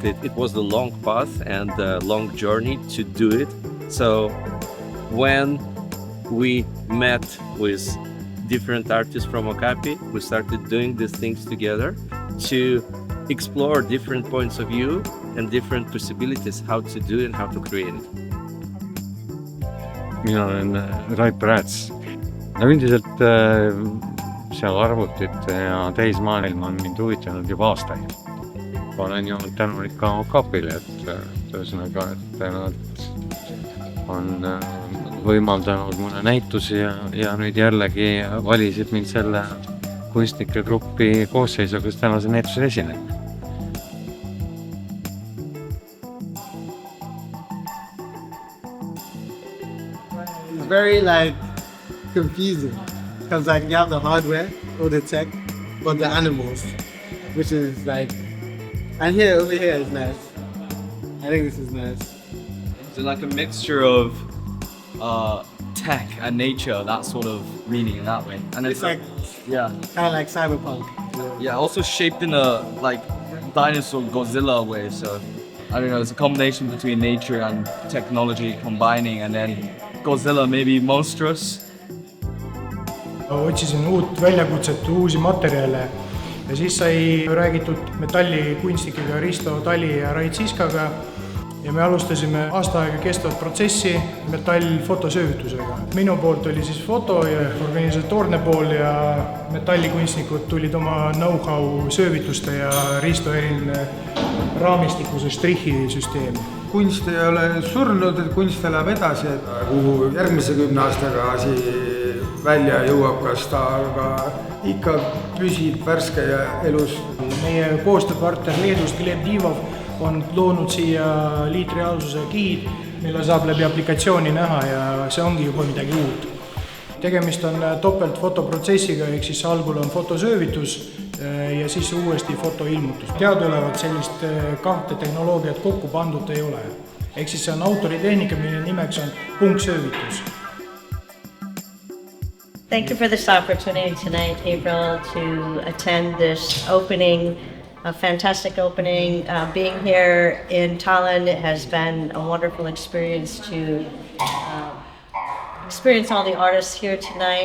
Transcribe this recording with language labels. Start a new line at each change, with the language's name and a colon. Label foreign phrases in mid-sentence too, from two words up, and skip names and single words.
English: It was the long path and the long journey to do it. So when we met with different artists from Okapi, we started doing these things together to explore different points of view and different possibilities how to do and how to create it.
Estonian: Mina olen Raip Rääts. Üldiselt seal arvutid ja tehismaailm on mind huvitanud juba aastaid. Olen ju tänulik ka Okapile, et ühesõnaga, et nad on võimaldanud mulle näitusi ja nüüd jällegi valisid mind selle kunstnike gruppi koosseisu, kes tänase näitusel esineb.
English: It's very confusing because you have the hardware or the tech, but the animals, which is and over here is nice. I think this is nice. So like a mixture of tech and nature, that sort of meaning in that way. And it's kind of like cyberpunk. Yeah, also shaped in a dinosaur Godzilla way. So I don't know, it's a combination between nature and technology combining, and then Godzilla maybe monstrous.
Estonian: Otsisin uut väljakutset, uusi materjale ja siis sai räägitud metallikunstnikega Risto Tali ja Rait Siskaga ja me alustasime aasta aega kestvat protsessi metallfotosöövitusega. Minu poolt oli siis foto ja organisatoorne pool ja metallikunstnikud tulid oma know-how söövituste ja Risto eriline raamistikuse strihhi-süsteem. Kunst ei ole surnud, et kunst elab edasi, et kuhu järgmise 10 aastaga välja jõuab, kas ta aga ikka püsib värske ja elus. meie koostööpartner Leedust, Gleb Divov, on loonud siia liitreaalsuse giid, mille saab läbi aplikatsiooni näha ja see ongi juba midagi uut. Tegemist on topeltfotoprotsessiga, ehk siis algul on fotosöövitus ja siis uuesti fotoilmutus. Teadaolevalt sellist kahte tehnoloogiat kokku pandud ei ole. Ehk siis see on autoritehnika, mille nimeks on punktsöövitus.
English: Thank you for this opportunity tonight, April, to attend this opening, a fantastic opening. Being here in Tallinn has been a wonderful experience to experience all the artists here tonight.